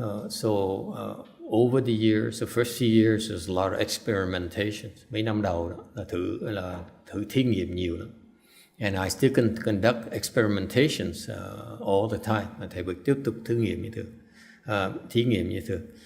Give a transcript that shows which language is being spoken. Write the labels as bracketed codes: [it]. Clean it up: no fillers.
[en] So over the years, the first few years, there's a lot of experimentation. [vi] Mấy năm đầu đó là thử thí nghiệm nhiều lắm. [en] And I still conduct experimentations all the time. [vi] Thầy vẫn tiếp tục thí nghiệm như thường.